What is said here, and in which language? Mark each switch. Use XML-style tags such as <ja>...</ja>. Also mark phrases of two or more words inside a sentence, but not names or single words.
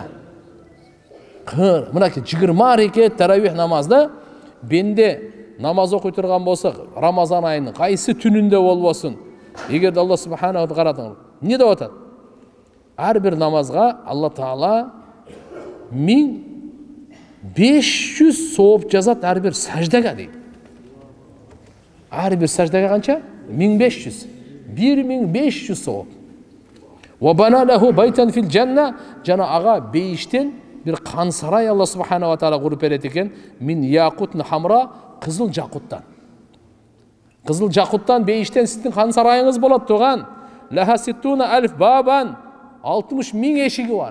<ky>Мынакей 20 рекет таравих намазда бенде намаз окуй турган болсок, Рамазан айынын кайсы түнүндө болбосун, эгерде</ky> <ar>الله سبحانه وتعالى</ar> <ky>эмне деп атат? Ар бир намазга Алла Таала 1500 сооп жазат ар бир саждага дейт. Ар бир саждага канча? 1500. 1500 сооп.</ky> <ar>وبنى له بيتا في الجنة,</ar> <ky>жана ага бейиштен бир кан сарай</ky> <ar>الله سبحانه وتعالى</ar> <ky>куруп берет экен.</ky> <ar>من ياقوتة حمراء,</ar> <ky>кызыл жакуттан. Кызыл жакуттан бейиштен сиздин кан сарайыңыз болот туган.</ky> <ar>لها 60,000 بابا,</ar> <ky>60,000 эшиги бар.</ky>